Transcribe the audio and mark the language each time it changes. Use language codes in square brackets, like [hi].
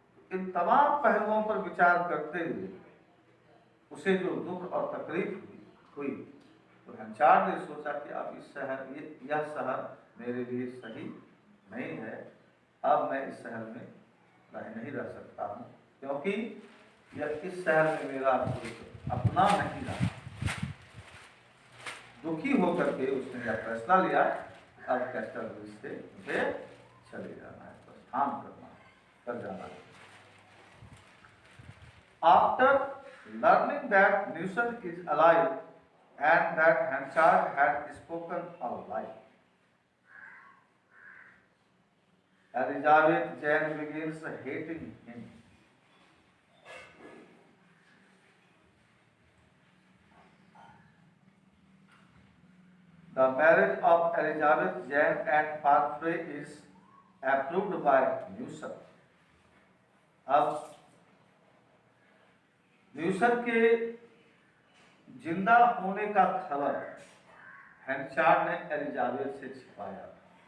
[hi] इन तमाम पहलुओं पर विचार करते हुए उसे जो दुख और तकलीफ हुई, तो हेंचार्ड ने सोचा कि अब यह शहर मेरे लिए सही नहीं है, अब मैं इस शहर में नहीं रह सकता हूँ, क्योंकि यह इस शहर में मेरा अपना नहीं रहा। दुखी होकर के उसने यह फैसला लिया, अब कैस्टरब्रिज से मुझे चले जाना है, प्रस्थान कर जाना है। [en] After learning that Newton is alive and that Hansard had spoken a lie, Elizabeth Jane begins hating him. The marriage of Elizabeth Jane and Parfrey is approved by Newton. [hi] अब न्यूसन के जिंदा होने का खबर हेंचार्ड ने एलिजाबेथ से छिपाया था।